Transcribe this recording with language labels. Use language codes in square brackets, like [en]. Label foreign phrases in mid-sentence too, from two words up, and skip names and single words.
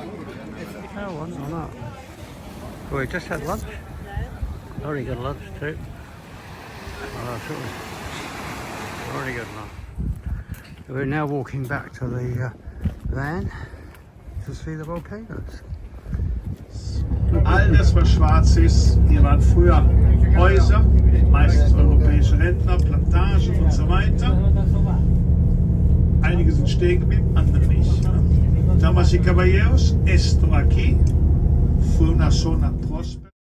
[en] Oh, or not. Well, we just had lunch. Already got lunch too. Oh, sure. Already got lunch. We're now walking back to the van to see the volcanoes. [de] All das, was schwarz ist, hier waren früher Häuser, meistens europäische Rentner, Plantagen und so weiter. Einige sind stehen geblieben, andere nicht. [es] Damas y caballeros, esto aquí fue una zona próspera.